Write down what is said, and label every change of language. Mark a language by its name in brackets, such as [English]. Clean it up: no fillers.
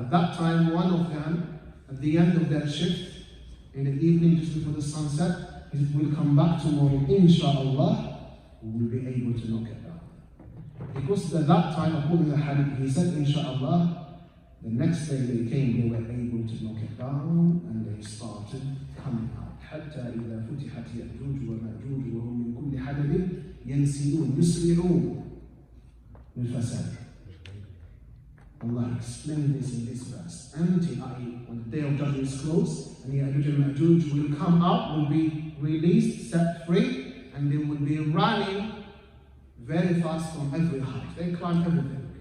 [English] At that time, one of them, at the end of their shift, in the evening just before the sunset, he will come back tomorrow, inshallah, we will be able to knock it down. Because at that time, according to the hadith, he said, inshallah, the next day they came, they were able to knock it down, and they started coming out. [Arabic] حتى إذا فتحت يأجوج ومأجوج وهم من كل حدب ينسلون يسرعون للفساد. [English] Allah explained this in this verse. Until when the day of judgment is close, and Ya'juj and Ma'juj will come out, will be released, set free, and they will be running very fast from every height. They climb everything.